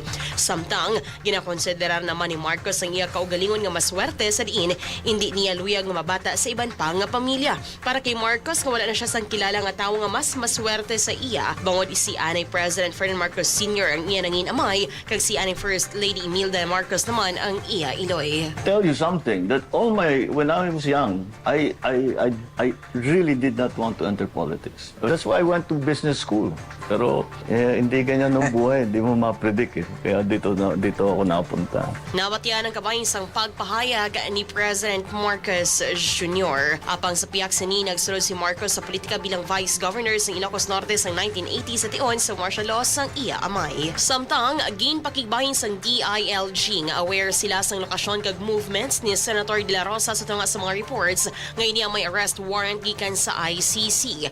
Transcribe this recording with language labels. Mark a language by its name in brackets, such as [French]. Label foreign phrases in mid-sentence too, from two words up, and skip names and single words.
[Hiligaynon] Samtang, ginakonsiderar naman ni Marcos ang iya kaugalingon nga maswerte sa diin, hindi niya luyag nga mabata sa iban pa nga pamilya. Para kay Marcos, nga wala na siya sang kilala nga tawo nga mas maswerte sa iya, bangod si Anay President Ferdinand Marcos Sr. ang iya nangin amay, kag si Anay First Lady Imelda Marcos naman ang iya iloy. [English] Tell you something that when I was young, I really did not want to enter politics. That's why I went to business school. [Filipino] Pero hindi ganyan ng buhay, hindi mo ma-predict eh. Kaya dito ako napunta. [Hiligaynon] Nabatian ang kabayin sang pagpahayag ni President Marcos Jr. Apang sa piyak sini, nagsulod si Marcos sa politika bilang [English] Vice Governor [Hiligaynon] sa Ilocos Norte sa 1980 sa tion sa [English] martial law [Hiligaynon] sang iya amay. Samtang, ginpakigbahin sang DILG nga aware sila sang lokasyon kag movements ni Senator De La Rosa sa tunga sa mga reports ngayon niya may [English] arrest warrant [Hiligaynon] gikan sa ICC.